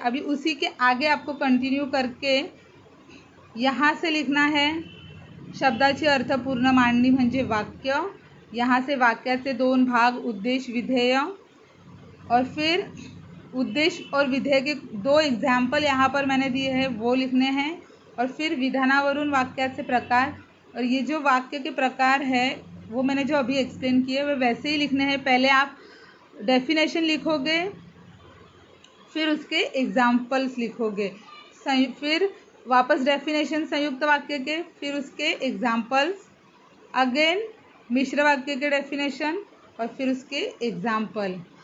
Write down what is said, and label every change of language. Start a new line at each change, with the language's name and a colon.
Hindi: अभी उसी के आगे आपको कंटिन्यू करके यहाँ से लिखना है
Marathi: शब्दाची अर्थपूर्ण मांडणी म्हणजे वाक्य.
Hindi: यहाँ से
Marathi: वाक्याचे 2 भाग,
Hindi: उद्देश्य विधेय, और फिर उद्देश्य और विधेय के 2 एग्जाम्पल यहाँ पर मैंने दिए हैं वो लिखने हैं. और फिर
Marathi: विधानावरून वाक्याचे प्रकार.
Hindi: और ये जो वाक्य के प्रकार है वो मैंने जो अभी एक्सप्लेन किए वो वैसे ही लिखने हैं. पहले आप डेफिनेशन लिखोगे, फिर उसके एग्जाम्पल्स लिखोगे, फिर वापस डेफिनेशन संयुक्त वाक्य के, फिर उसके एग्जाम्पल्स, अगेन मिश्र वाक्य के डेफिनेशन और फिर उसके एग्जाम्पल.